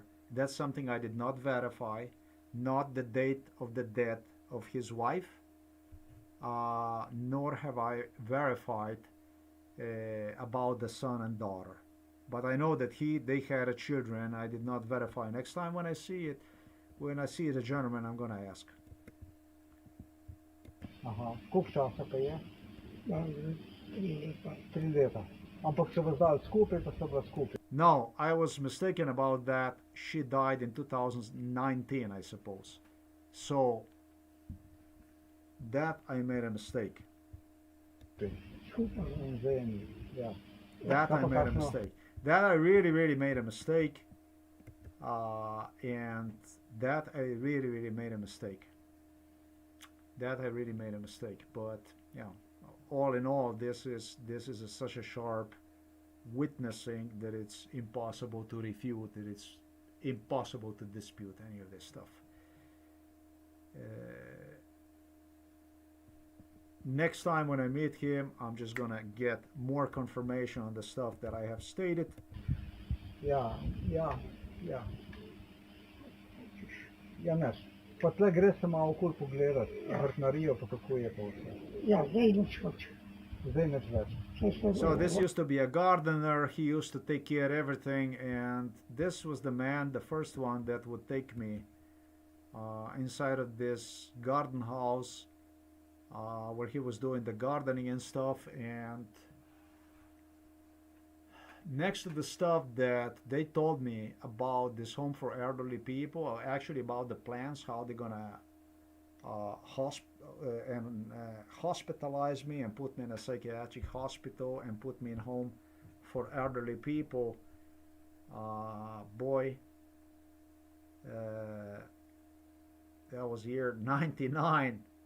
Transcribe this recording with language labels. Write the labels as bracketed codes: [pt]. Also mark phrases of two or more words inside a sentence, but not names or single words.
[en] That's something I did not verify, not the date of the death of his wife, nor have I verified about the son and daughter. But I know that they had a children. I did not verify. Next time when I see the gentleman, I'm gonna ask. [sl] Aha, koliko časa pa je? Ja, 3 leta. 3 leta. Ampak se vas dali skupaj, pa ste bila skupaj. [en] No, I was mistaken about that. She died in 2019, I suppose. So that I made a mistake. [sl] Skupaj. In vzajemni, ja. [en] That I [sl] Kako [en] made a [sl] kakšno? [en] mistake. That I really, really made a mistake. And that I really, really made a mistake. That I really made a mistake. But yeah, all in all, this is such a sharp witnessing that it's impossible to refute. That it's impossible to dispute any of this stuff. Next time when I meet him, I'm just gonna get more confirmation on the stuff that I have stated. [sl] Ja. Ja, ne. Pa tle gre se malo okoli pogledati, vrtnarijo, pa kako je pa vse. Ja, zdaj nič več. Zdaj nič več. Saj ste [en] So this used to be a gardener. He used to take care of everything, and this was the man, the first one that would take me inside of this garden house where he was doing the gardening and stuff. And next to the stuff that they told me about this home for elderly people, or actually about the plans, how they're gonna hospitalize me and put me in a psychiatric hospital and put me in home for elderly people, boy, that was year 99.